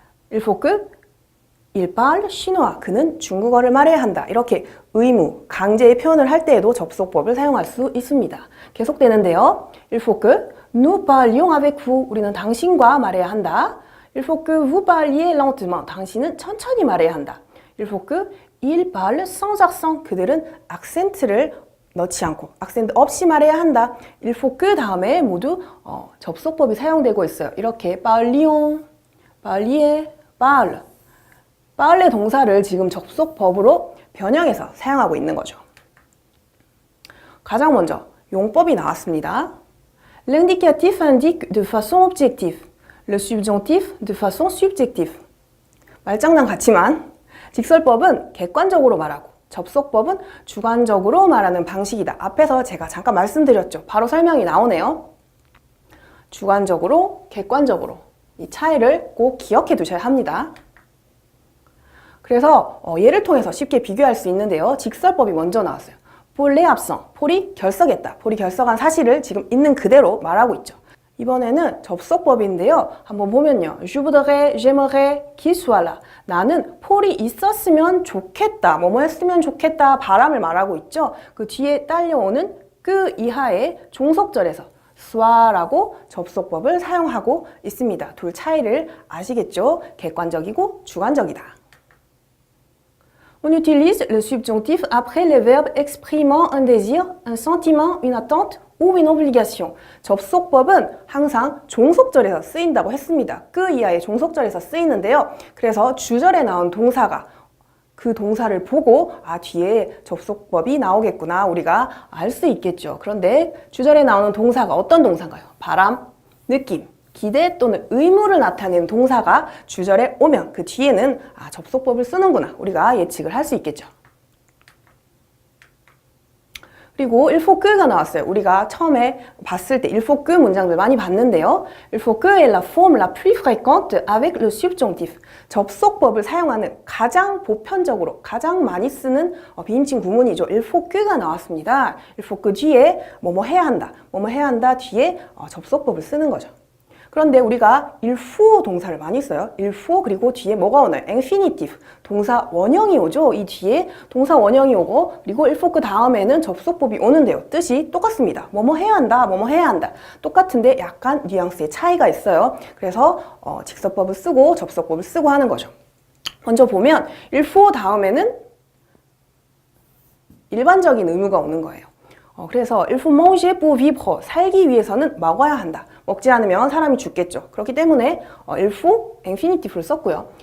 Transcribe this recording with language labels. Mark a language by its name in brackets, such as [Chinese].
[French] Il faut que il parle chinois. [Korean] 그는 중국어를 말해야 한다. 이렇게 의무, 강제의 표현을 할 때에도 접속법을 사용할 수 있습니다. 계속되는데요. [French] Il faut que nous parlions avec vous. [Korean] 우리는 당신과 말해야 한다. [French] Il faut que vous parliez lentement. [Korean] 당신은 천천히 말해야 한다. [French] Il faut que il parle sans accent. [Korean] 그들은 악센트를 넣지 않고 악센트 없이 말해야 한다. [French] Il faut que [Korean] 다음에 모두 접속법이 사용되고 있어요. 이렇게 parlions, parliez, parle. parle 동사를 지금 접속법으로 변형해서 사용하고 있는 거죠. 가장 먼저 용법이 나왔습니다. [French] L'indicatif indique de façon objective. Le subjonctif de façon subjective. [Korean] 말장난 같지만 직설법은 객관적으로 말하고 접속법은 주관적으로 말하는 방식이다. 앞에서 제가 잠깐 말씀드렸죠. 바로 설명이 나오네요. 주관적으로, 객관적으로 이 차이를 꼭 기억해 두셔야 합니다. 그래서 예를 통해서 쉽게 비교할 수 있는데요. 직설법이 먼저 나왔어요. [French] Pour les absents, [Korean] 폴이 결석했다. 폴이 결석한 사실을 지금 있는 그대로 말하고 있죠. 이번에는 접속법인데요. 한번 보면요. [French] Je voudrais, j'aimerais qu'il soit là. [Korean] 나는 폴이 있었으면 좋겠다. 뭐뭐 했으면 좋겠다. 바람을 말하고 있죠. 그 뒤에 딸려오는 그 이하의 종속절에서 soit라고 접속법을 사용하고 있습니다. 둘 차이를 아시겠죠? 객관적이고 주관적이다. [French] On utilise le subjonctif après les verbes exprimant un désir, un sentiment, une attente ou une obligation. [Korean] 접속법은 항상 종속절에서 쓰인다고 했습니다. 그 이하의 종속절에서 쓰이는데요. 그래서 주절에 나온 동사가 그 동사를 보고 뒤에 접속법이 나오겠구나 우리가 알 수 있겠죠. 그런데 주절에 나오는 동사가 어떤 동사인가요? 바람, 느낌, 기대 또는 의무를 나타내는 동사가 주절에 오면 그 뒤에는 접속법을 쓰는구나 우리가 예측을 할 수 있겠죠. 그리고 il faut que가 나왔어요. 우리가 처음에 봤을 때 il faut que 문장들 많이 봤는데요. [French] Il faut que est la forme la plus fréquente avec le subjonctif. [Korean] 접속법을 사용하는 가장 보편적으로 가장 많이 쓰는 비인칭 구문이죠. il faut que가 나왔습니다. il faut que 뒤에 뭐뭐 해야 한다. 뭐뭐 해야 한다 뒤에 접속법을 쓰는 거죠. 그런데 우리가 il faut 동사를 많이 써요. il faut 그리고 뒤에 뭐가 오나요? infinitive, 동사 원형이 오죠. 이 뒤에 동사 원형이 오고 그리고 il faut 그 다음에는 접속법이 오는데요. 뜻이 똑같습니다. 뭐뭐 해야 한다, 뭐뭐 해야 한다. 똑같은데 약간 뉘앙스의 차이가 있어요. 그래서 직설법을 쓰고 접속법을 쓰고 하는 거죠. 먼저 보면 il faut 다음에는 일반적인 의무가 오는 거예요. [French] 그래서 il faut manger pour vivre. [Korean] 살기 위해서는 먹어야 한다. 먹지 않으면 사람이 죽겠죠. 그렇기 때문에 il faut infinitif를 썼고요.